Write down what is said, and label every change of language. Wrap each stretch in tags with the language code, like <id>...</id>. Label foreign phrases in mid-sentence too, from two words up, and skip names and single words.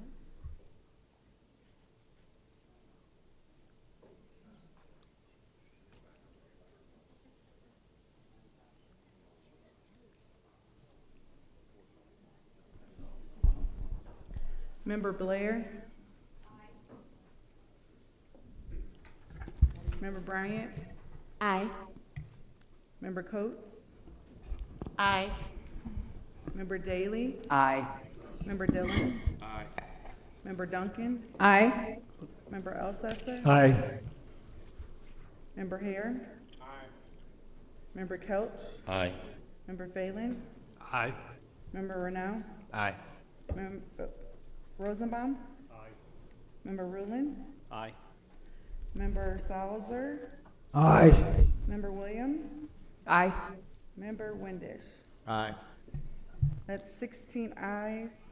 <en>Member Blair? Member Bryant? Aye. Member Coates? Aye. Member Daly? Aye. Member Dillon? Aye. Member Duncan? Aye. Member Elsesser? Aye. Member Hare? Aye. Member Kelch? Aye. Member Phelan? Aye. Member Renow? Aye. Rosenbaum? Aye. Member Rulin? Aye. Member Salzer? Aye. Member Williams? Aye. Member Windisch? Aye. That's 16 ayes.</en>